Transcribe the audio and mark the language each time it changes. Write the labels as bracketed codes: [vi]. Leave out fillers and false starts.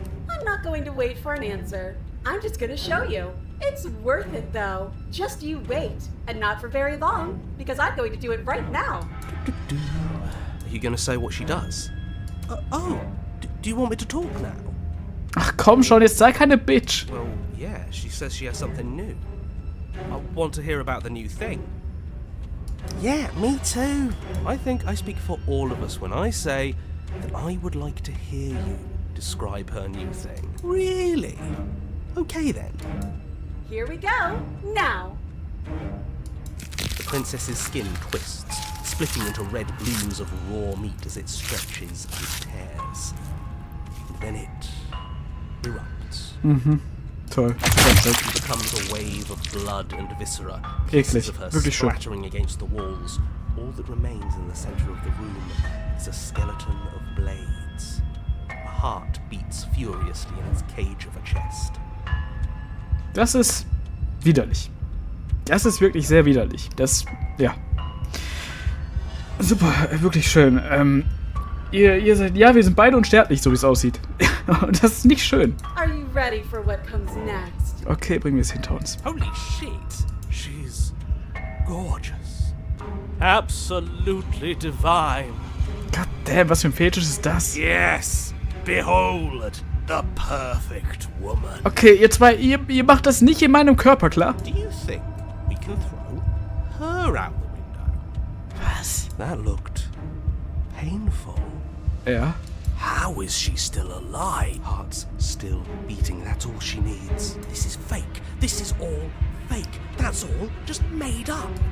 [en] I'm not going to wait for an answer. I'm just going to show you. It's worth it though. Just you wait. And not for very long, because I'm going to do it right now. Are you going to say what she does? Do you want me to talk now? [de] Ach komm schon, jetzt sei keine Bitch. [en] Well, yeah, she says she has something new. I want to hear about the new thing. Yeah, me too. I think I speak for all of us when I say that I would like to hear you describe her new thing. Really? Okay then. Here we go. Now. The princess's skin twists, splitting into red blooms of raw meat as it stretches and tears. And then it erupts. [de] Toll. [en] It becomes a wave of blood and viscera, pieces [de] Eklig. [en] of her [de] Wirklich schön. [en] splattering against the walls. All that remains in the center of the room is a skeleton of blades. A heart beats furiously in its cage of a chest. [de] Das ist widerlich. Das ist wirklich sehr widerlich. Das, ja. Super, wirklich schön. Ihr seid, ja, wir sind beide unsterblich, so wie es aussieht. Und das ist nicht schön. [en] Are you ready for what comes next? [de] Okay, bringen wir es hinter uns. [en] Holy shit! She's gorgeous. Absolutely divine. God damn, [de] was für ein Fetisch ist das? [en] Yes! Behold, the perfect woman. [de] Okay, ihr zwei, ihr macht das nicht in meinem Körper, klar? [en] Do you think we can throw her out the window? [de] Was? [en] That looked painful. [de] Ja. [en] How is she still alive? Heart's still beating, that's all she needs. This is fake. This is all fake. That's all just made up.